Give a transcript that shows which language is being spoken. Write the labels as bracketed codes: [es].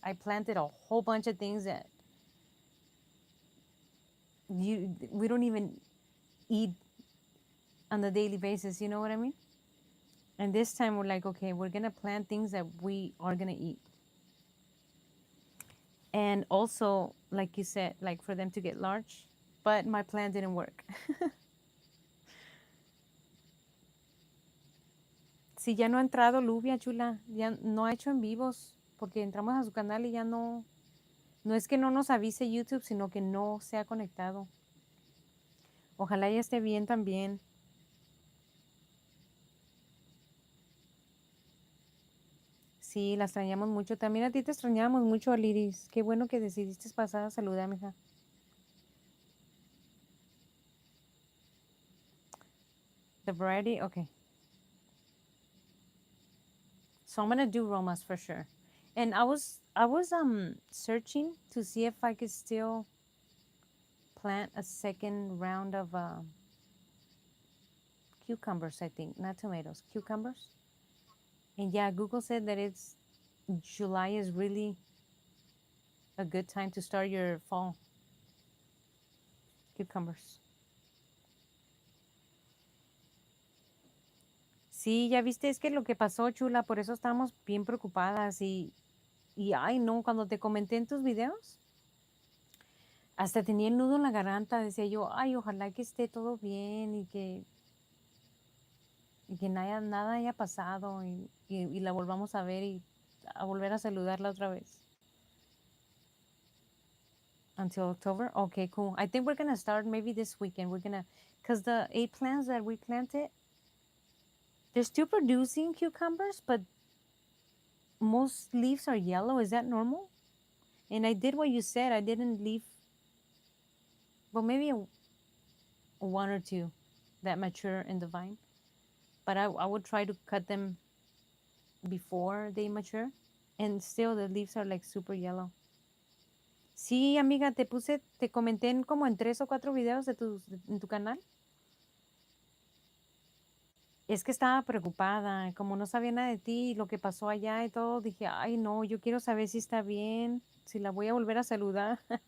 [en] I planted a whole bunch of things that we don't even eat on a daily basis. You know what I mean? And this time we're like, okay, we're gonna plant things that we are gonna eat. And also, like you said, like for them to get large, but my plan didn't work. [es] Si ya no ha entrado Lubia, chula, ya no ha hecho en vivos, porque entramos a su canal y ya no es que no nos avise YouTube, sino que no se ha conectado. Ojalá ella esté bien también. Sí, la extrañamos mucho. También a ti te extrañamos mucho, Aliris. Qué bueno que decidiste pasar a saludar, mija. [en] The variety, okay. So I'm gonna do Romas for sure. And I was searching to see if I could still plant a second round of cucumbers, I think, not tomatoes, cucumbers. And yeah, Google said that July is really a good time to start your fall cucumbers. [es] Sí, ya viste, es que lo que pasó, chula, por eso estamos bien preocupadas y ay, no, cuando te comenté en tus videos, hasta tenía el nudo en la garganta, decía yo, ay, ojalá que esté todo bien y que nada haya pasado y la volvamos a ver y a volver a saludarla otra vez. [en] Until October? Okay, cool. I think we're going to start maybe this weekend. Because the 8 plants that we planted, they're still producing cucumbers, but most leaves are yellow. Is that normal? And I did what you said. I didn't leave, well, maybe one or two that mature in the vine. But I would try to cut them before they mature. and still the leaves are like super yellow. [es] Sí, amiga, te comenté como en 3 o 4 videos en tu canal. Es que estaba preocupada, como no sabía nada de ti y lo que pasó allá y todo, dije, ay no, yo quiero saber si está bien, si la voy a volver a saludar.